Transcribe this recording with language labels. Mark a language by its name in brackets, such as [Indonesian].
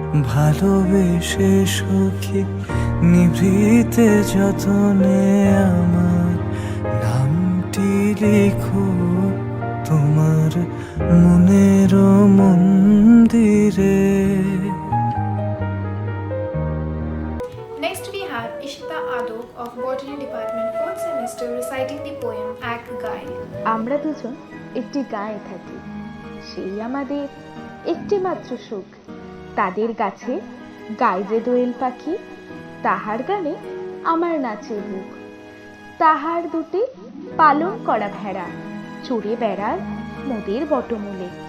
[Bangla] ভালোবেসে সখী নিভৃতে যতনে আমার নামটি লিখো তোমার মনের মন্দিরে। [English] Next, we have Ishita Adok of Botany Department 4th semester reciting the poem Ek Gai. [Bangla] আমরা দুজন একটি গায়ে থাকি, সেই আমাদের একটি মাত্র সুখ। তাদের গাছে গায় যে দোয়েল পাখি, তাহার গানে আমার নাচে বুক। তাহার দুটি পালন করা ভেড়া চড়ে বেড়ার মোদের বটমূলে।